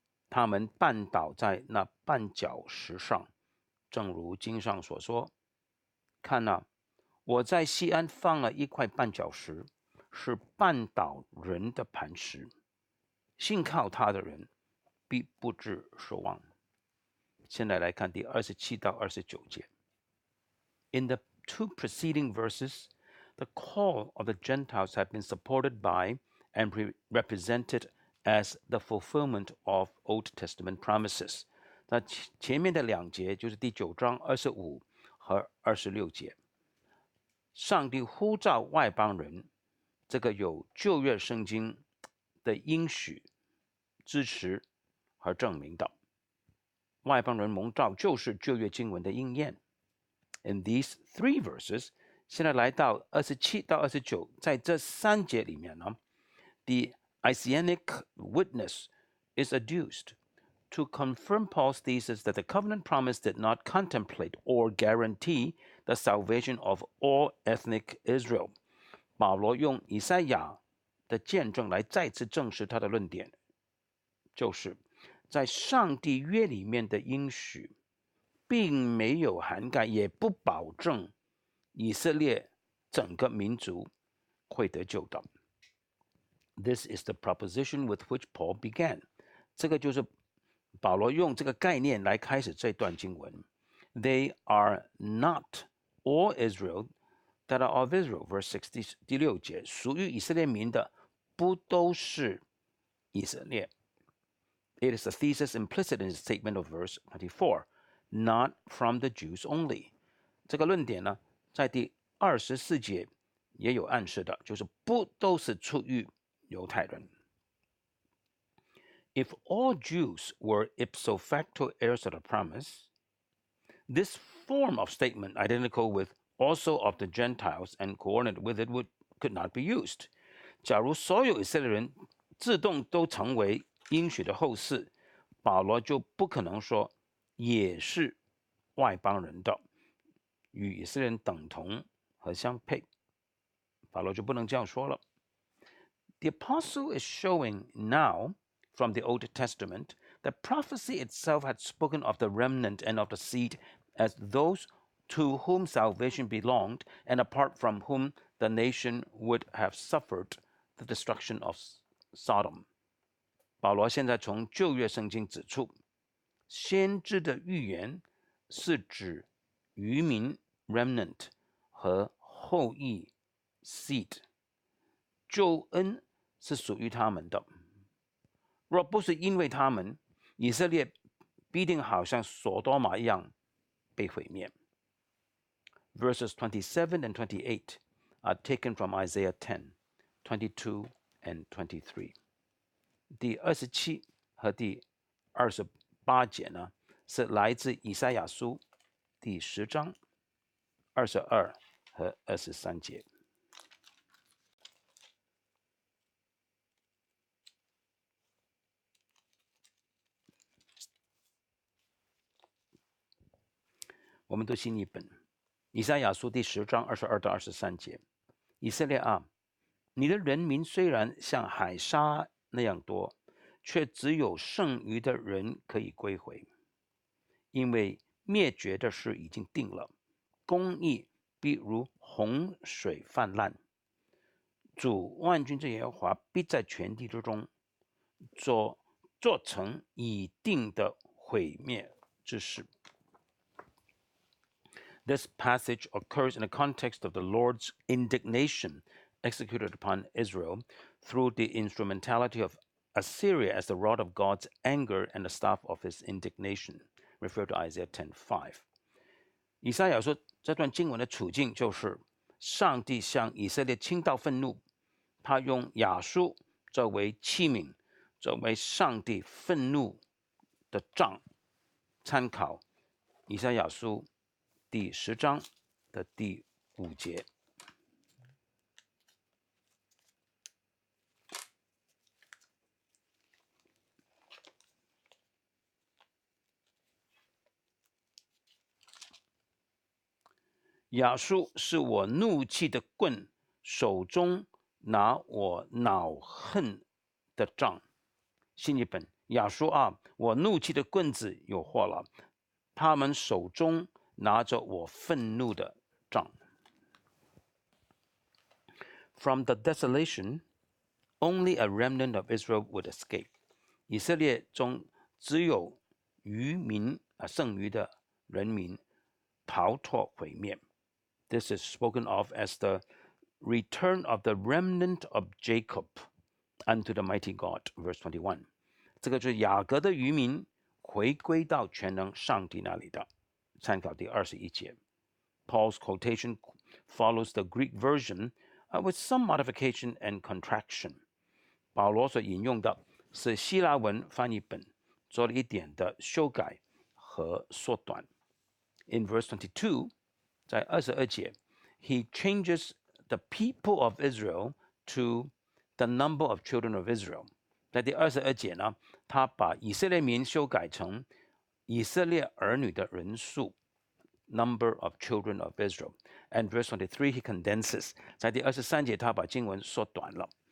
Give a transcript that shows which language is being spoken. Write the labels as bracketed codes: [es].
[zh] 他们绊倒在那绊脚石上，正如经上所说：看啊，我在西安放了一块绊脚石，是绊倒人的磐石。信靠他的人，必不致失望。现在来看第27到29节。 [en] In the two preceding verses, the call of the Gentiles had been supported by and represented as the fulfillment of Old Testament promises. [zh] 那前面的2节就是第9章25和26节。上帝呼召外邦人，这个有旧约圣经的应许支持和证明的。外邦人蒙召就是旧约经文的应验。 [en] In these three verses, [zh] 现在来到27到29，在这3节里面呢 [en] ，the Isaianic witness is adduced to confirm Paul's thesis that the covenant promise did not contemplate or guarantee the salvation of all ethnic Israel. [zh] 保罗用以赛亚的见证来再次证实他的论点，就是在上帝约里面的应许并没有涵盖，也不保证以色列整个民族会得救的。 [en] This is the proposition with which Paul began. [zh] 这个就是保罗用这个概念来开始这段经文。 [en] They are not all Israel that are of Israel. Verse 60, [zh] 第6节，属于以色列民的不都是以色列。 [en] It is a thesis implicit in the statement of verse 24.Not from the Jews only. [zh] 这个论点呢，在第24节也有暗示的，就是不都是出于犹太人。 [en] If all Jews were ipso facto heirs of the promise, this form of statement, identical with also of the Gentiles and coordinated with it, could not be used. [zh] 假如所有以色列人自动都成为应许的后嗣，保罗就不可能说也是外邦人的，与以色列人等同和相配，保罗就不能这样说了。 [en] The apostle is showing now from the Old Testament that prophecy itself had spoken of the remnant and of the seed as those to whom salvation belonged and apart from whom the nation would have suffered the destruction of Sodom. [zh] 保罗现在从旧约圣经指出，先知的预言是指渔民 remnant 和后裔 seed， 救恩是属于他们的。若不是因为他们，以色列必定好像所多玛一样被毁灭。 [en] Verses 27 and 28 are taken from Isaiah 10, 22 and 23。 [zh] 第27和第28节呢，是来自以赛亚书第10章22和23节。我们读新译本，以赛亚书第10章22到23节。以色列啊，你的人民虽然像海沙那样多，却只有剩余的人可以归回，因为灭绝的事已经定了，公义必如洪水泛滥。主万军之耶和华必在全地之中做成已定的毁灭之事。 [en] This passage occurs in the context of the Lord's indignation executed upon Israel through the instrumentality of Assyria as the rod of God's anger and the staff of his indignation, referred to Isaiah 10:5. [zh] 以赛亚说，这段经文的处境就是上帝向以色列倾倒愤怒，他用亚述作为器皿，作为上帝愤怒的杖。参考以赛亚书第10章的第5节。亚述是我怒气的棍，手中拿我恼恨的杖。新译本，亚述啊，我怒气的棍子有祸了，他们手中拿着我愤怒的杖。 [en] From the desolation, only a remnant of Israel would escape. [zh] 以色列中只有余民剩余的人民逃脱毁灭。 [en] This is spoken of as the return of the remnant of Jacob unto the mighty God, verse 21. [zh] 这个就是雅各的余民回归到全能上帝那里的。参考第21节。 [en] Paul's quotation follows the Greek version with some modification and contraction. [zh] 保罗所引用的是希腊文翻译本做了一点的修改和缩短。 [en] In verse 22, [zh] 在22节 [en] he changes the people of Israel to the number of children of Israel. [zh] 在第22节呢，他把以色列民修改成以色列儿女的人数 [en] number of children of Israel. And verse 23 he condenses. [zh] 在第23节他把经文缩短了。